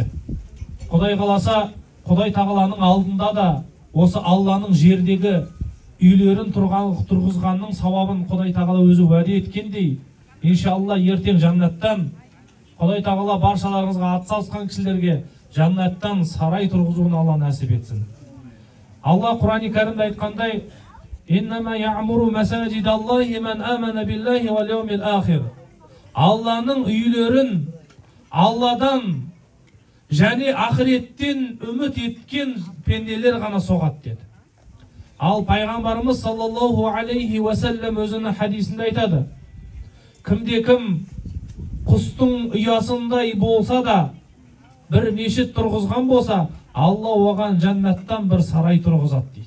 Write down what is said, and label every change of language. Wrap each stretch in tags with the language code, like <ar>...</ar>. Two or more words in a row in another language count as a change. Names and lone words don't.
<kk>Құдай қаласа, Құдай тағаланың алдында да осы Алланың жердегі үйлерін тұрғызғанның сауабын Құдай тағала өзі уәде еткендей, иншалла ертең жаннаттан Құдай тағала баршаларыңызға атсалысқан кісілерге жаннаттан сарай тұрғызуын Алла нәсіп етсін. Алла Құран-ы Кәрімде айтқандай:</kk> <ar>«إنما يعمر مساجد الله من آمن بالله واليوم الآخر».</ar> <kk>Алланың үйлерін Алладан және ақыреттен үміт еткен пенделер ғана соғады деді. Ал пайғамбарымыз</kk> <ar>صلى الله عليه وسلم</ar> <kk>өзінің хадисінде айтады: кімде-кім құстың ұясындай болса да бір мешіт тұрғызған болса, Алла оған жаннаттан бір сарай тұрғызады дейді.</kk>